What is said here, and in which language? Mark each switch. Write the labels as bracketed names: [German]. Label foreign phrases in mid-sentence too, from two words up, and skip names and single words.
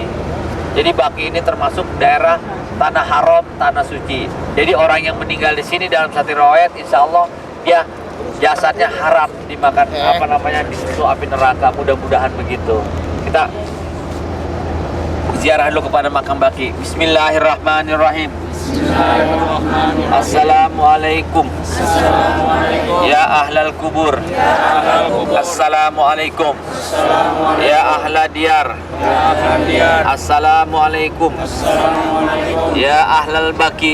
[Indonesian] Jadi Baqi ini termasuk daerah tanah haram, tanah suci. Jadi orang yang meninggal di sini dalam satu riwayat, [Arabic] insya Allah [Indonesian] dia jasadnya haram dimakan disusul api neraka. Mudah-mudahan begitu. Kita ziarah dulu kepada makam Baqi. [Arabic] Bismillahirrahmanirrahim. السلام عليكم يا أهل القبور. السلام عليكم يا أهل الديار. السلام عليكم يا أهل البقيع.